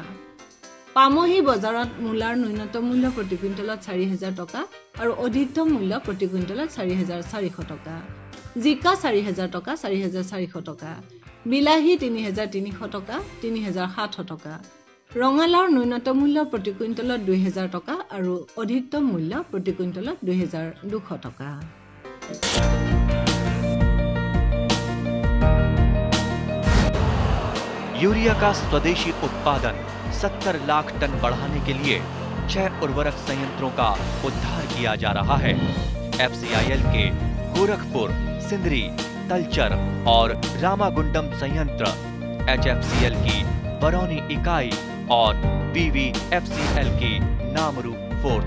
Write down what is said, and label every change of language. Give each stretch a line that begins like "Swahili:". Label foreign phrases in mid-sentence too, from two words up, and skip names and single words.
Assamese: পামহি বজাৰত মূলাৰ ন্যূনতম মূল্য প্ৰতি কুইণ্টলত ৪,০০০ টকা আৰু অধিকতম মূল্য প্ৰতি কুইণ্টলত ৪,৪০০ টকা। জিকা ৪,০০০ টকা ৪,৪০০ টকা। বিলাহী ৩,৩০০ টকা ৩,০৬০ টকা। ৰঙালাওৰ ন্যূনতম মূল্য প্ৰতি কুইণ্টলত ২,০০০ টকা আৰু অধিকতম মূল্য প্ৰতি কুইণ্টলত ২,২০০ টকা।
Hindi: यूरिया का स्वदेशी उत्पादन 70 लाख टन बढ़ाने के लिए 6 उर्वरक संयंत्रों का उद्धार किया जा रहा है। FCIL के गोरखपुर, सिंदरी, तलचर और रामागुंडम संयंत्र, HFCL की बरौनी इकाई और BVFCL की नामरू फोर्थ।